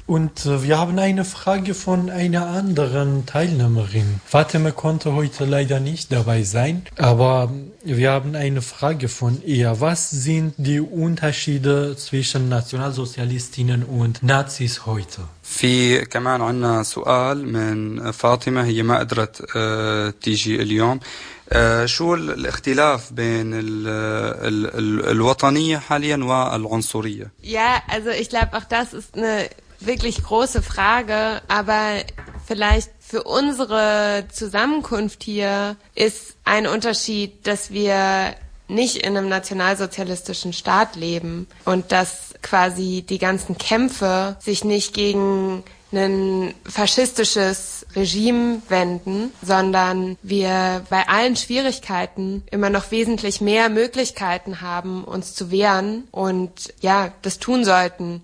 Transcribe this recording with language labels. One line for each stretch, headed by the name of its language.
German: Und wir haben eine Frage von einer anderen Teilnehmerin. Fatima konnte heute leider nicht dabei sein, aber wir haben eine Frage von ihr. Was sind die Unterschiede zwischen Nationalsozialistinnen und Nazis heute?
Arabic: في كمان عنا سؤال من فاطمة هي ما قدرت تيجي اليوم شو الاختلاف بين الوطنية حاليا والعنصرية؟
German: Ja, also ich glaube auch das ist eine wirklich große Frage, aber vielleicht für unsere Zusammenkunft hier ist ein Unterschied, dass wir nicht in einem nationalsozialistischen Staat leben und dass quasi die ganzen Kämpfe sich nicht gegen ein faschistisches Regime wenden, sondern wir bei allen Schwierigkeiten immer noch wesentlich mehr Möglichkeiten haben, uns zu wehren und ja, das tun sollten.